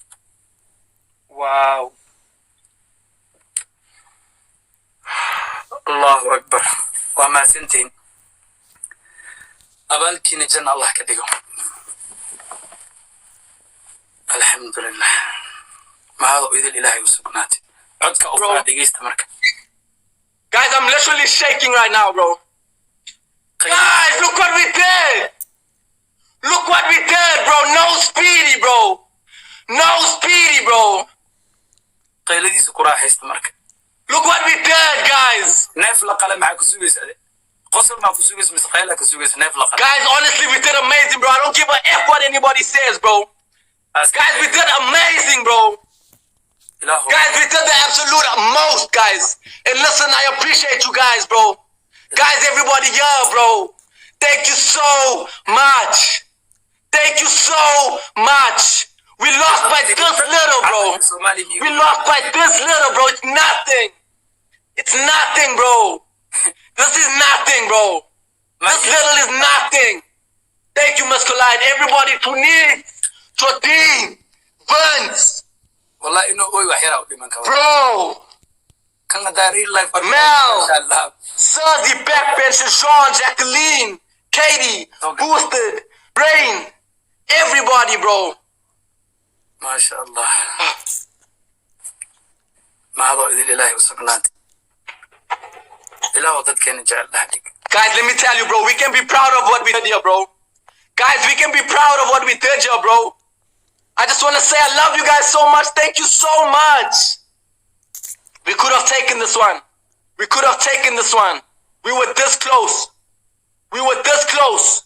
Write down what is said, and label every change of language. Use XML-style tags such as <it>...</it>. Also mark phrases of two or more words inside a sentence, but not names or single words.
<ar>Wow. الله أكبر.</ar> <so>Waa mahadsantiin. Abaalkiina janna Allah ka dhigo. Alhamdulillah. Mahado idil Ilaahay u sugnaatay. Codka oo fara dhigeysta marka.</so> <en>Guys, I'm literally shaking right now, bro. Guys, look what we did. Look what we did, bro. No speedy, bro. No speedy, bro.</en> <so>qayladiisa ku raaxaysta marka.</so> <en>Look what we did, guys.</en> <so>Neef la qala maxaa ku sugaysa ade? Qosol ma ku sugaysa mise qayla ku sugaysa neef la qala?</so> <en>Guys, honestly, we did amazing, bro. I don't give a F what anybody says, bro. Guys, we did amazing, bro. Guys, we did the absolute most, guys. And listen, I appreciate you guys, bro. Guys, everybody here, bro. Thank you so much. Thank you so much. We lost by this little, bro. We lost by this little, bro. It's nothing. It's nothing, bro. This is nothing, bro. This little is nothing. Thank you, Musculite. Everybody who needs to team. Vince.</en> <so>Wallahi</so> <en>no way</en> <so>waxyara u dhiman karo.</so> <en>Bro.</en> <so>Kan hada</so> <en>real life Mel. Suzy, Backbench, Sean, Jacqueline, Katie, Boosted, Brain. Everybody, bro. MashaAllah.</en> <so>Mahado idil Ilaahay u sugnaatay. Ilaahu dadkeena jecel dhahdig.</so> <en>Guys, let me tell you, bro, we can be proud of what we did here, bro. Guys, we can be proud of what we did here, bro. I just want to say I love you guys so much. Thank you so much. We could have taken this one. We could have taken this one. We were this close. We were this close.</en>